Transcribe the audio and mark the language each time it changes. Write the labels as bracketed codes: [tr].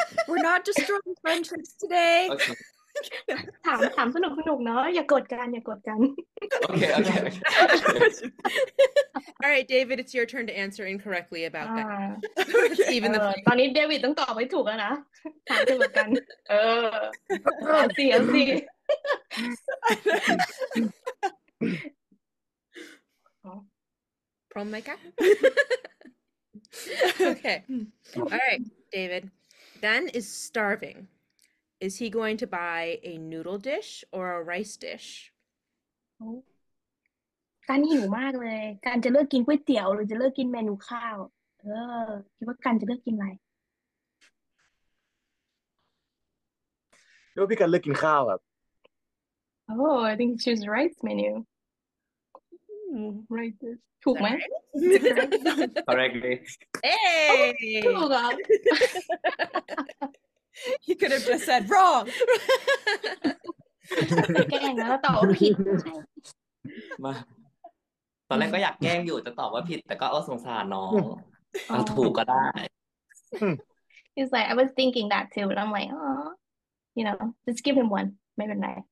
[en] We're not destroying friendships today. Okay [th] ถามสนุกเนาะอย่ากดกัน [en] Okay All right, David, it's your turn to answer incorrectly about that. Even the [th] ตอนนี้เดวิดต้องตอบให้ถูกแล้วนะถามถูกกันเอาสิ [en] prom maker. Okay. All right, David. Dan is starving. Is he going to buy a noodle dish or a rice dish? [th] กันหิวมากเลยกันจะเลือกกินก๋วยเตี๋ยวหรือจะเลือกกินเมนูข้าวคิดว่ากันจะเลือกกินอะไร แล้วพี่กันเลือกกินข้าวครับ [en] Oh I think choose rice menu right [th] ถูกไหม [en] Correctly Hey! [th] ถูกครับ [en] He could have just said wrong. [th] แกล้งนะแล้วตอบว่าผิดใช่ มาตอนแรกก็อยากแกล้งอยู่จะตอบว่าผิดแต่ก็สงสารน้องเอาถูกก็ได้ [en] He's like I was thinking that too but I'm like just give him one [th] ไม่เป็นไร